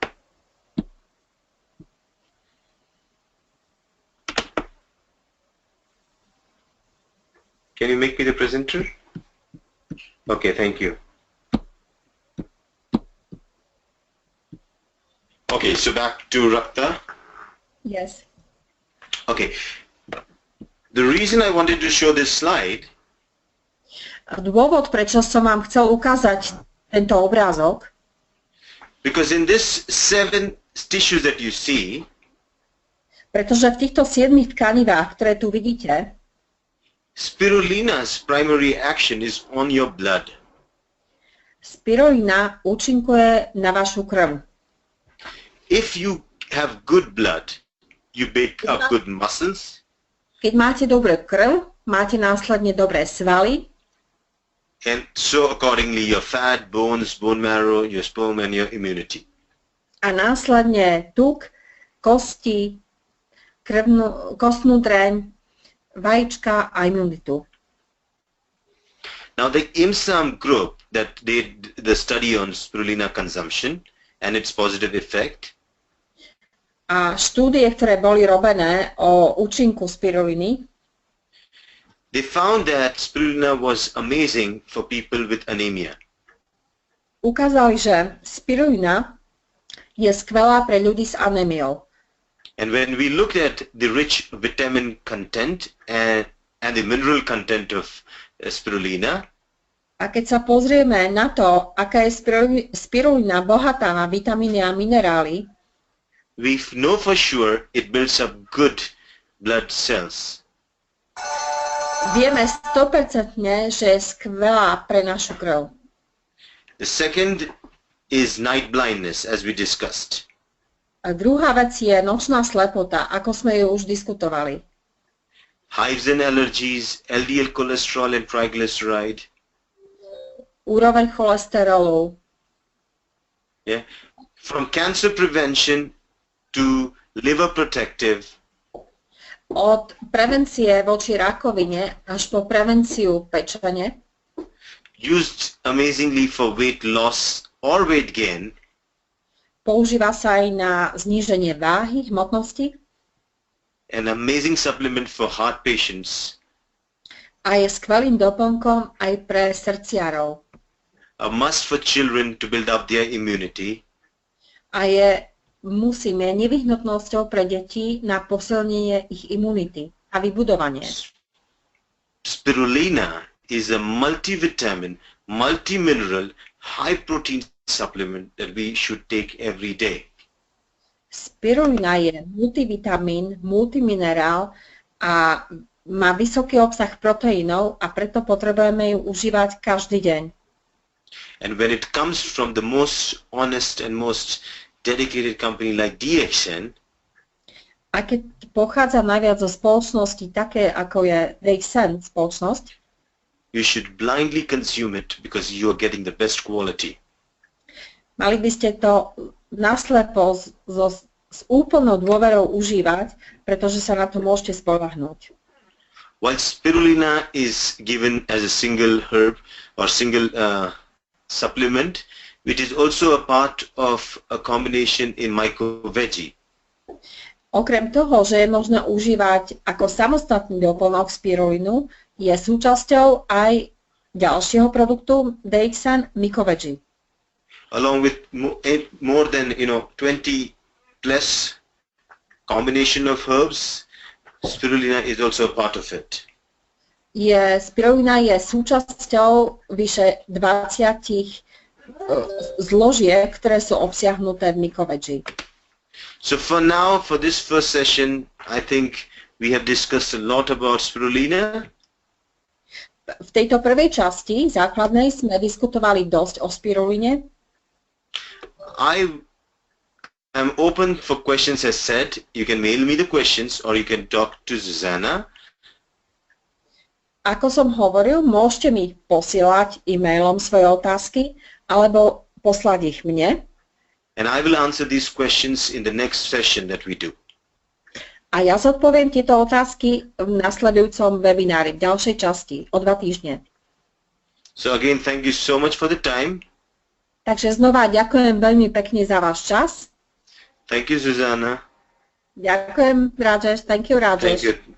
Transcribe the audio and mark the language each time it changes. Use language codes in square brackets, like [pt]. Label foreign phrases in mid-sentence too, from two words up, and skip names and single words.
[en] Can you make me the presenter? Okay, thank you. Okay, so back to Rakta. Yes. Okay. The reason I wanted to show this slide. [sk] Dôvod, prečo som vám chcel ukázať tento obrázok, [en] because in this 7 tissues that you see, [sk] pretože v týchto 7 tkanivách, ktoré tu vidíte, [en] spirulina's primary action is on your blood. [sk] Spirulina účinkuje na vašu krv. [en] If you have good blood, you build up good muscles. [sk] Keď máte dobrú krv, máte následne dobré svaly. [en] And so accordingly your fat, bones, bone marrow, your sperm and your immunity. [sk] A následne tuk, kosti, kostnú dreň, vajíčka a imunitu. [en] Now the IMSAM group that did the study on spirulina consumption and its positive effect. [sk] A štúdie, ktoré boli robené o účinku spiruliny, [en] they found that spirulina was amazing for people with anemia. [sk] Ukázali, že spirulina je skvelá pre ľudí s anémiou. [en] And when we looked at the rich vitamin content and the mineral content of spirulina, [sk] a keď sa pozrieme na to, aká je spirulina bohatá na vitamíny a minerály, [en] we know for sure it builds up good blood cells. [sk] Vieme 100%, že je skvelá pre našu krv. [en] The second is night blindness, as we discussed. [sk] A druhá vec je nočná slepota, ako sme ju už diskutovali. [en] Hives and allergies, LDL cholesterol and triglyceride. [sk] Úroveň cholesterolu. [en] Yeah. From cancer prevention to liver protective. [sk] Od prevencie voči rakovine až po prevenciu pečene. [en] Used amazingly for weight loss or weight gain. [sk] Používa sa aj na zníženie váhy, hmotnosti. [en] An amazing supplement for heart patients. [sk] A je skvelým doplnkom aj pre srdciarov. [en] A must for children to build up their immunity. [sk] A je nevyhnutnosťou pre deti na posilnenie ich imunity a vybudovanie. [en] Spirulina is a multivitamin, multimineral, high protein supplement that we should take every day. [sk] Spirulina je multivitamín, multiminerál a má vysoký obsah proteínov a preto potrebujeme ju užívať každý deň. [en] And when it comes from the most honest and most dedicated company like DXN, [sk] a keď pochádza najviac zo spoločnosti také, ako je DXN spoločnosť, [en] you should blindly consume it because you are getting the best quality. [sk] Mali by ste to naslepo s úplnou dôverou užívať, pretože sa na to môžete spoľahnúť. [en] While spirulina is given as a single herb or single supplement, which is also a part of a combination in myco-veggie. [sk] Okrem toho, že je možné užívať ako samostatný doplnok spirulínu, je súčasťou aj ďalšieho produktu Dexan myco-veggie. [en] Along with more than 20 plus combination of herbs, spirulina is also a part of it. [sk] Spirulina je súčasťou vyše 20 zložiek, ktoré sú obsiahnuté v myco-veggie. [en] So for now, for this first session, I think we have discussed a lot about spirulina. [sk] V tejto prvej časti základnej sme diskutovali dosť o spiruline. [en] I am open for questions as said. You can mail me the questions or you can talk to Susanna. [sk] Ako som hovoril, môžete mi posielať e-mailom svoje otázky alebo poslať ich mne. [en] And I will answer these questions in the next session that we do. [sk] A ja zodpoviem tieto otázky v nasledujúcom webinári, v ďalšej časti, o 2 týždne. [en] So again, thank you so much for the time. [sk] Takže znova ďakujem veľmi pekne za váš čas. [en] Thank you, Susanna. Ďakujem, Rajesh. Thank you, Rajesh. Thank you.